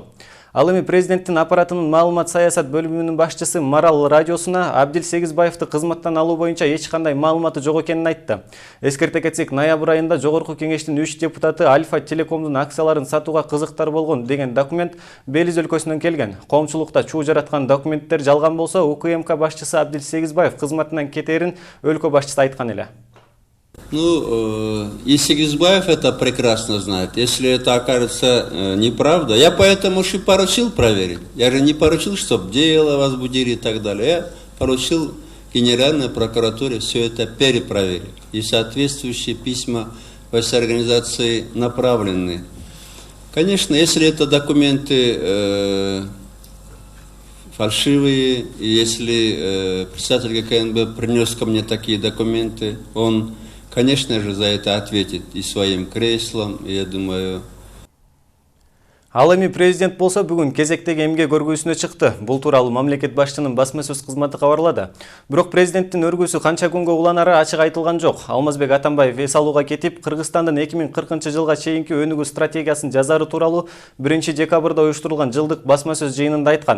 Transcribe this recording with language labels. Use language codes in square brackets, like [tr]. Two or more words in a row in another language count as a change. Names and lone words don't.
[ky] Ал эми президенттин аппаратынын маалымат саясат бөлүмүнүн башчысы Марал радиосуна Абдил Сегизбаевди кызматтан алуу боюнча эч кандай маалыматы жок экенин айтты. Эскерте кетсек, ноябрь айында Жогорку кеңештин 3 депутаты Альфа Телекомдун акцияларын сатууга кызыктар болгон деген документ Белиз өлкөсүнөн келген. Коомчулукта чуу жараткан документтер жалган болсо, УКМК башчысы Абдил Сегизбаев кызматынан кетерин өлкө башчысы айткан эле. [ru] И Сегизбаев это прекрасно знает. Если это окажется неправда, я поэтому и поручил проверить. Я же не поручил, чтобы дело возбудили и так далее. Я поручил Генеральной прокуратуре все это перепроверить. И соответствующие письма во все организации направлены. Конечно, если это документы фальшивые, и если председатель ГКНБ принес ко мне такие документы, он, конечно же, за это ответит и своим креслом, и я думаю... [ky] Ал эми президент болсо бүгүн кезектеги эмгек өргүүсүнө чыкты. Бул тууралуу мамлекет башчынын басма сөз кызматы кабарлады. Бирок президенттин өргүүсү канча күнгө уланары ачык айтылган жок. Алмазбек Атамбаев эс алууга кетип, Кыргызстандын 2040 жылга чейинки өнүгүү стратегиясын жазары тууралуу 1 декабрда уюштурулган жылдык басма сөз жыйынында айткан.